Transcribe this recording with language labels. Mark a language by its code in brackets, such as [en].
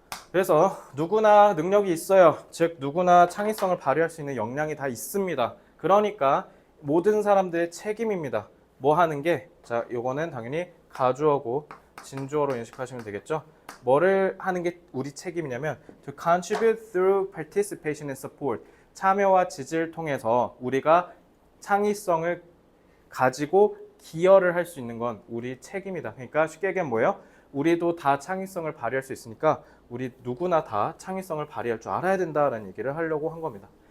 [ko] 그래서 누구나 능력이 있어요. 즉 누구나 창의성을 발휘할 수 있는 역량이 다 있습니다. 그러니까 모든 사람들의 책임입니다. 뭐 하는 게? 자, 요거는 당연히 가주어고 진주어로 인식하시면 되겠죠. 뭐를 하는 게 우리 책임이냐면 [en] to contribute through participation and support. [ko] 참여와 지지를 통해서 우리가 창의성을 가지고 기여를 할 수 있는 건 우리 책임이다. 그러니까 쉽게 얘기하면 뭐예요? 우리도 다 창의성을 발휘할 수 있으니까 우리 누구나 다 창의성을 발휘할 줄 알아야 된다라는 얘기를 하려고 한 겁니다.